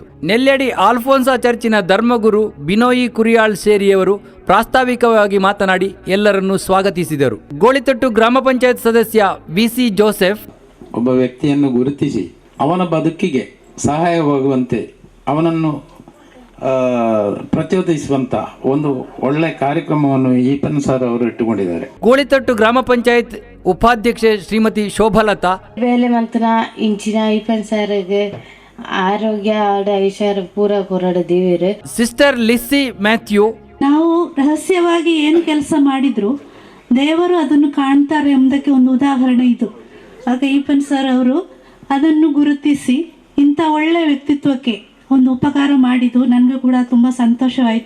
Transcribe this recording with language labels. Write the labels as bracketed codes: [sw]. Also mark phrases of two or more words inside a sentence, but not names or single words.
[kn] ನೆಲ್ಯಡಿ ಆಲ್ಫೋನ್ಸಾ ಚರ್ಚಿನ ಧರ್ಮಗುರು ಬಿನೋಯಿ ಕುರಿಯಾಳ್ ಸೇರಿಯವರು ಪ್ರಾಸ್ತಾವಿಕವಾಗಿ ಮಾತನಾಡಿ ಎಲ್ಲರನ್ನೂ ಸ್ವಾಗತಿಸಿದರು. ಗೋಳಿತೊಟ್ಟು ಗ್ರಾಮ ಪಂಚಾಯತ್ ಸದಸ್ಯ ವಿಸಿ ಜೋಸೆಫ್ ಒಬ್ಬ ವ್ಯಕ್ತಿಯನ್ನು ಗುರುತಿಸಿ ಅವನ ಬದುಕಿಗೆ ಸಹಾಯವಾಗುವಂತೆ ಅವನನ್ನು ಪ್ರಚೋದಿಸುವಂತ ಒಂದು ಒಳ್ಳೆ ಕಾರ್ಯಕ್ರಮವನ್ನು ಈಪನ್ ಸರ್ ಅವರು ಇಟ್ಟುಕೊಂಡಿದ್ದಾರೆ. ಗೋಳಿತೊಟ್ಟು ಗ್ರಾಮ ಪಂಚಾಯತ್ ಉಪಾಧ್ಯಕ್ಷೆ ಶ್ರೀಮತಿ ಶೋಭಲತಾ [tcy] ಬೇಲೆ ಮಂತನ ಇಂಚಿನ ಈಪನ್ ಸರ್ಗೆ ಆರೋಗ್ಯ ಐಶ್ವರ್ಯ ಪೂರ ಕೊರಡಿದೀವಿ. [kn] ಸಿಸ್ಟರ್ ಲಿಸ್ಸಿ ಮ್ಯಾಥ್ಯೂ ನಾವು ರಹಸ್ಯವಾಗಿ ಏನು ಕೆಲಸ ಮಾಡಿದ್ರು ದೇವರು ಅದನ್ನು ಕಾಣ್ತಾರೆ ಎಂಬುದಕ್ಕೆ ಒಂದು ಉದಾಹರಣೆ ಇದು. ಆಗ ಈಪನ್ ಸರ್ ಅವರು ಅದನ್ನು ಗುರುತಿಸಿ ಇಂಥ ಒಳ್ಳೆ ವ್ಯಕ್ತಿತ್ವಕ್ಕೆ ಒಂದು ಉಪಕಾರ ಮಾಡಿದ್ದು ನನಗೂ ಕೂಡ ತುಂಬಾ ಸಂತೋಷವಾಯಿತು.